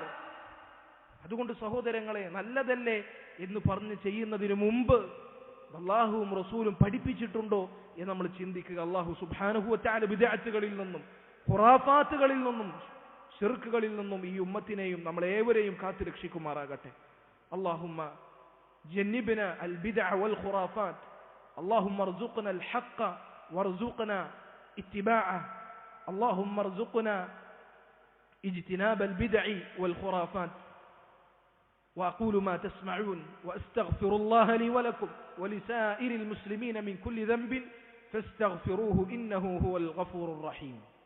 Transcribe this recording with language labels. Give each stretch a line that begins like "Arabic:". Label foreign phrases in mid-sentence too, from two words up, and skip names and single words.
Malayalam: അതുകൊണ്ട് സഹോദരങ്ങളെ, നല്ലതല്ലേ എന്ന് പറഞ്ഞ് ചെയ്യുന്നതിന് മുമ്പ് അല്ലാഹുവും റസൂലും പഠിപ്പിച്ചിട്ടുണ്ടോ എന്ന് നമ്മൾ ചിന്തിക്കുക.
Arabic: الله سبحانه وتعالى
Malayalam: ബിദ്അത്തുകളിൽ നിന്നും ഖുറാഫാത്തുകളിൽ നിന്നും ശിർക്കുകളിൽ നിന്നും ഈ ഉമ്മത്തിനെയും നമ്മളേവരെയും കാത്തു രക്ഷിക്കുമാറാകട്ടെ.
Arabic: اللهم جنبنا البدع والخرافات اللهم ارزقنا الحق وارزقنا اتباعه. اللهم ارزقنا اجتناب البدع والخرافات. وأقول ما تسمعون وأستغفر الله لي ولكم ولسائر المسلمين من كل ذنب فاستغفروه إنه هو الغفور الرحيم.